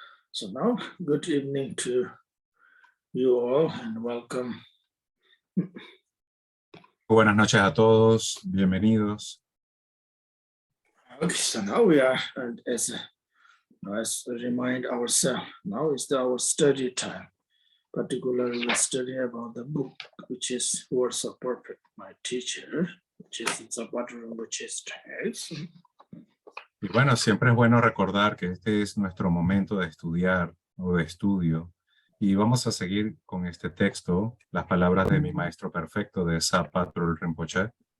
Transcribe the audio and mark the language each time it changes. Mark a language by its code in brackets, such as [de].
[en] So now, good evening to you all and welcome. [es] Buenas noches a todos, bienvenidos. [en] Okay, so now we are, as remind ourselves, now is our study time. Particularly we study about the book, which is Words of Perfect, my teacher, which is Patrul Rimpoche's text. [es] Y bueno, siempre es bueno recordar que este es nuestro momento de estudiar o de estudio. Y vamos a seguir con este texto, las palabras de mi maestro perfecto de Patrul Rimpoche.